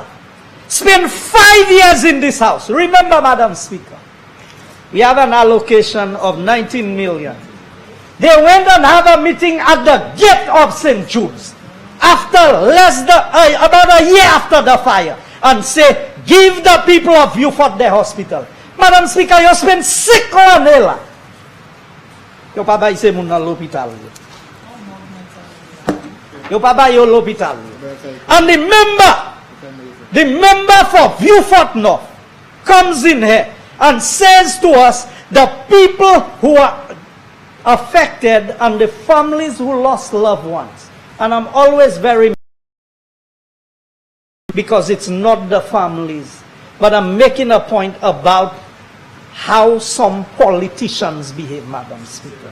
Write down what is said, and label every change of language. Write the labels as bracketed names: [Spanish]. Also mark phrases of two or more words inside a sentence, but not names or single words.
[English] Spent 5 years in this house. Remember, Madam Speaker, we have an allocation of 19 million. They went and have a meeting at the gate of St. Jude's after about a year after the fire and say, give the people of Vieux-Fort their hospital. Madam Speaker, you spend 6 months. [Saint Lucian Creole French] Yo pa bay se moun nan l'hôpital. Yo pa bay yo l'hôpital. [English] And the member for Vieux-Fort North comes in here and says to us, the people who are affected and the families who lost loved ones. And I'm always very, because it's not the families, but I'm making a point about how some politicians behave, Madam Speaker.